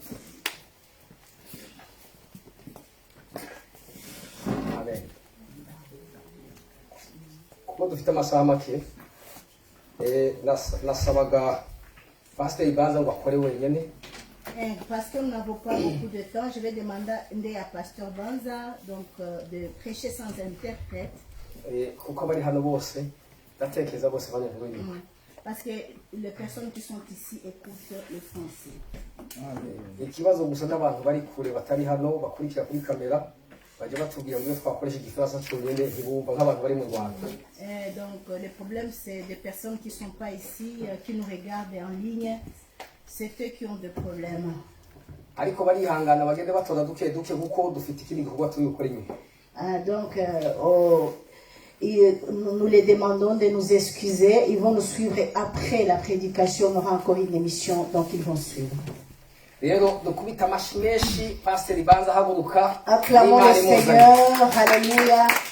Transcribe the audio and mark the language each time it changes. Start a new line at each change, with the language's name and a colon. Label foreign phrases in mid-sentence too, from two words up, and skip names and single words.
Kinyarwanda: amen, kuko dufite amasaha make, nasabaga pasiteri Ibanza ngo akore wenyine.
French: Parce que nous n'avons pas beaucoup de temps, je vais demander à Pasteur Banza donc, de prêcher sans interprète.
Kinyarwanda: Kuko abari hano bose ndatekereza bose banyumva ibintu.
French: Parce que les personnes qui sont ici écoutent le français.
Kinyarwanda: Ikibazo gusa n'abantu bari kure batari hano bakurikira kuri kamera bajya batubwira ngo iyo twakoresha igifaransa cyonyine ntibumva nk'abantu bari mu Rwanda.
French: Donc le problème c'est des personnes qui ne sont pas ici, qui nous regardent en ligne, c'est eux qui ont des problèmes.
Kinyarwanda: Ariko barihangana bagende batora duke duke kuko dufite ikindi gikorwa turi gukora inyuma.
French: Donc nous les demandons de nous excuser. Ils vont nous suivre après la prédication. On aura encore une émission, donc ils vont suivre.
Kinyarwanda: Rero dukubita amashyi menshi pasiteri Ibanza haguruka.
French: Acclamons le Seigneur. Alléluia.